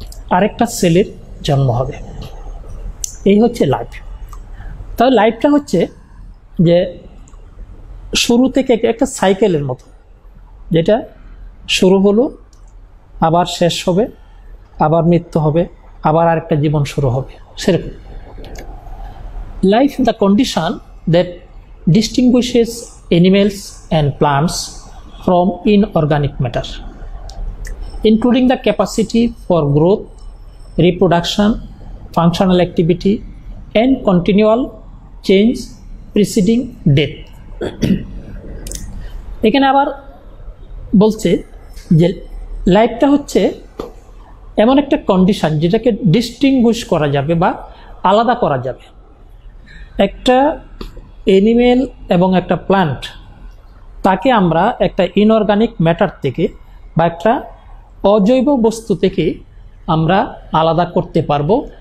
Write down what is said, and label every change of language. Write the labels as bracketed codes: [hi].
[bn] আরেকটা সেলের জন্ম হবে। এই হচ্ছে লাইফ। তাহলে লাইফটা হচ্ছে যে শুরু থেকে একটা সাইকেলের মতো, যেটা শুরু হলো, আবার শেষ হবে, আবার মৃত্যু হবে, আবার আরেকটা জীবন শুরু হবে, সেরকম। [en] Life the condition that distinguishes animals and plants from inorganic matter, including the capacity for growth, reproduction, functional activity, and continual change preceding death. [bn] এখানে আবার বলছে যে লাইফটা হচ্ছে এমন একটা কন্ডিশন যেটাকে ডিস্টিংগুইশ করা যাবে বা আলাদা করা যাবে। একটা অ্যানিমেল এবং একটা প্লান্ট, তাকে আমরা একটা ইনঅর্গানিক ম্যাটার থেকে বা একটা অজৈব বস্তু থেকে আমরা আলাদা করতে পারবো।